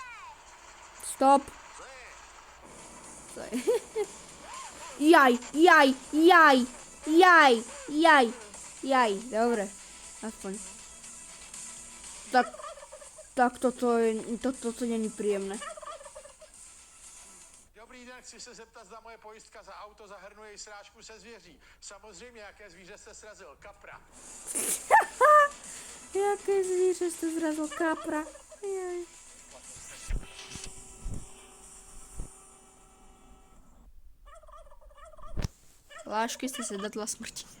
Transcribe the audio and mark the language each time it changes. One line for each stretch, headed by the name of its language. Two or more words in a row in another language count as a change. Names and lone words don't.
Slovak: Stop. Jaj. Dobre. Aspoň. Tak toto není príjemné.
Czech: Dobrý den, chci se zeptat, zda moje pojistka za auto zahrnuje i srážku se zvěří. Samozřejmě, jaké zvíře jste srazil? Kapra. Jaké zvíře jste zrazil? Kapra. Jaj. Lášky jste se datla smrti.